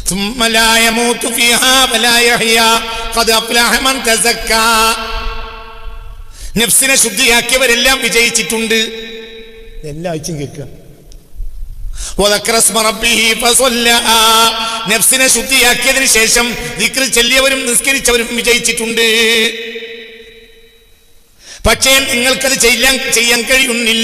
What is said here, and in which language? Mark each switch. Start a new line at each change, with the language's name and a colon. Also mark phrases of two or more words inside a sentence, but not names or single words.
Arabic: ثم لا يموت فيها ولا يحيا قد أفلح من تزكى.
Malayalam: നഫ്സിനെ ശുദ്ധിയാക്കിയവരെല്ലാം വിജയിച്ചിട്ടുണ്ട്. എല്ലാ ആഴ്ചയും കേൾക്കുക.
Arabic: وذكر اسم ربه فصلى.
Malayalam: നഫ്സിനെ ശുദ്ധിയാക്കിയതിനു ശേഷം ദിക്ർ ചൊല്ലിയവരും നിസ്കരിച്ചവരും വിജയിച്ചിട്ടുണ്ട്. പക്ഷേ നിങ്ങൾക്കത് ചെയ്യാൻ കഴിയുന്നില്ല.